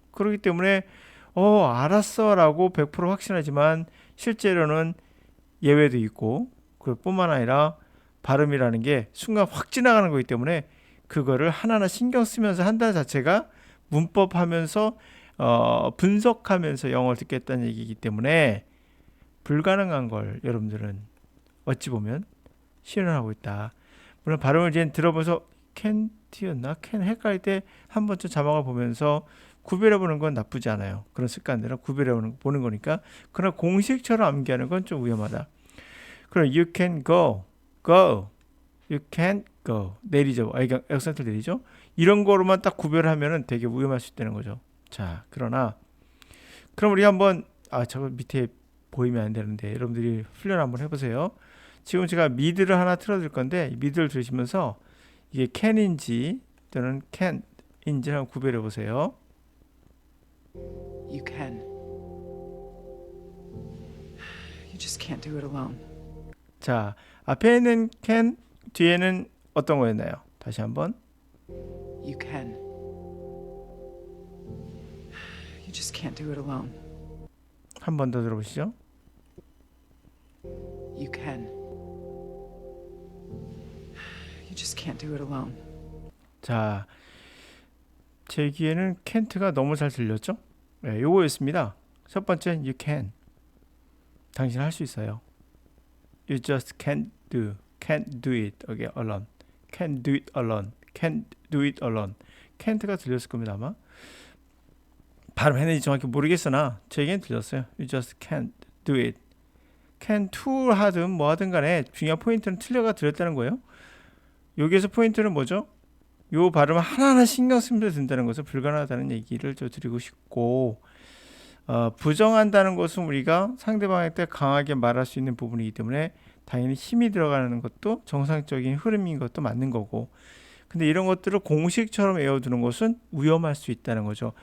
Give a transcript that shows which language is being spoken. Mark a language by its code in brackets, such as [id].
[ko] 그렇기 때문에 알았어라고 100% 확신하지만 실제로는 예외도 있고 그뿐만 아니라 발음이라는 게 순간 확 지나가는 거기 때문에 그거를 하나하나 신경 쓰면서 한다는 자체가 문법하면서 분석하면서 영어를 듣겠다는 얘기이기 때문에 불가능한 걸 여러분들은 어찌 보면 실현하고 있다. 물론 발음을 이제 들어보면서 캔티였나? 캔 헷갈릴 때 한 번쯤 자막을 보면서 구별해보는 건 나쁘지 않아요. 그런 습관들은 구별해보는 거니까. 그러나 공식처럼 암기하는 건 좀 위험하다. 그럼 [en] you can go, go, you can't go [ko] 내리죠. 액센트 내리죠. 이런 거로만 딱 구별하면은 되게 위험할 수 있다는 거죠. 자, 그러나 그럼 우리 한번 저거 밑에 보이면 안 되는데 여러분들이 훈련 한번 해보세요. 지금 제가 미드를 하나 틀어드릴 건데 미드를 들으시면서 이게 can인지 또는 can인지 한번 구별해 보세요. [en] You can. You just can't do it alone. [ko] 자, 앞에 있는 can, 뒤에는 어떤 거였나요? 다시 한번. [en] You can. You just can't do it alone. [ko] 한 번 더 들어보시죠. [en] You can. You just can't do it alone. [ko] 자, 제 귀에는 can't가 너무 잘 들렸죠? 네, 요거였습니다. 첫 번째, [en] you can. [ko] 당신 할 수 있어요. [en] You just can't do it alone. Can't do it alone. Can't do it alone. [ko] can't가 들렸을 겁니다, 아마. 발음했는지 정확히 모르겠으나 제겐 들렸어요. [en] You just can't do it. [ko] can to 하든 뭐 하든 간에 중요한 포인트는 틀려가 들렸다는 거예요. 여기에서 포인트는 뭐죠? 요 발음을 하나하나 신경 쓰면서 든다는 것은 불가능하다는 얘기를 저 드리고 싶고, 부정한다는 것은 우리가 상대방한테 강하게 말할 수 있는 부분이기 때문에 당연히 힘이 들어가는 것도 정상적인 흐름인 것도 맞는 거고, 근데 이런 것들을 공식처럼 외워두는 것은 위험할 수 있다는 거죠.